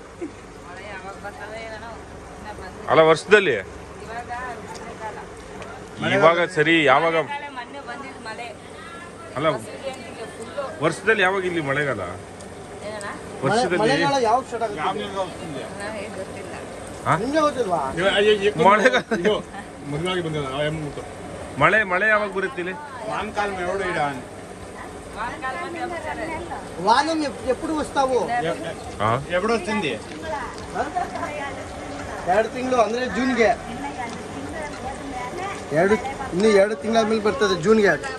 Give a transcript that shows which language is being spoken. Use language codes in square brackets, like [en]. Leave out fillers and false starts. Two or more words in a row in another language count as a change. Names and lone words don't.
[kn] ಅಲ್ಲ ವರ್ಷದಲ್ಲಿ ಇವಾಗ ಸರಿ, ಯಾವಾಗ ಅಲ್ಲ ವರ್ಷದಲ್ಲಿ ಯಾವಾಗ ಇಲ್ಲಿ ಮಳೆಗಾಲ? ವರ್ಷದಲ್ಲಿ ಮಳೆ ಯಾವಾಗ ಬರುತ್ತೆ ಇಲ್ಲಿ? [te] వానం ఎప్పుడు వస్తావు? ఎప్పుడు వచ్చింది? [kn] 2 ತಿಂಗಳು ಅಂದ್ರೆ ಜೂನ್ಗೆ. ಇನ್ನು 2 ತಿಂಗಳ ಮೇಲೆ ಬರ್ತದೆ ಜೂನ್ಗೆ.